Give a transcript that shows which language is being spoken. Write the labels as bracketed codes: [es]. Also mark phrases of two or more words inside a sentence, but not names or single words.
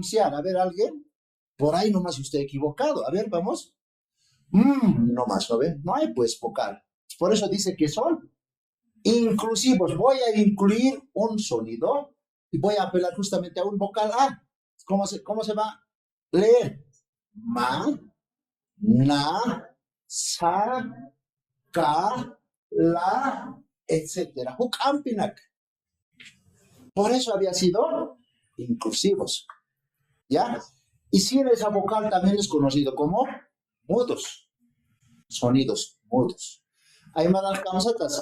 [es] A ver, alguien, por ahí nomás usted equivocado. A ver, vamos. Nomás, ¿no ve? No hay pues vocal. Por eso dice que son inclusivos. Voy a incluir un sonido y voy a apelar justamente a un vocal A. ¿Cómo se va a leer? Ma, na, sa, ka, la, etcétera. Hukampinak. Por eso había sido inclusivos. ¿Ya? Y si esa vocal también es conocido como mudos. Sonidos mudos. Hay más camisetas.